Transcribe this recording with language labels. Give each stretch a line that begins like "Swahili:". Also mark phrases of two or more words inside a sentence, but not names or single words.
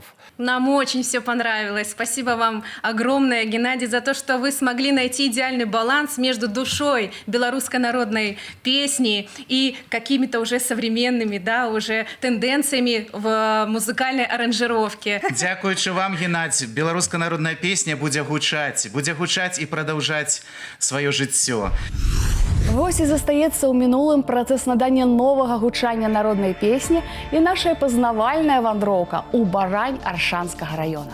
Russian: Нам очень все понравилось. Спасибо вам огромное, Геннадий, за то, что вы смогли найти идеальный баланс между душой белорусской народной песни и какими-то уже современными, да, уже тенденциями в музыкальной аранжировке.
Belarusian: Дзякуючы вам, Геннадий, беларуская народная песня будзе гучаць і прадаўжаць сваё жыццё. Вось і застаецца ў мінулым працэс надання новага гучання народнай песні і наша пазнавальная вандроўка ў Барань Аршанскага раёна.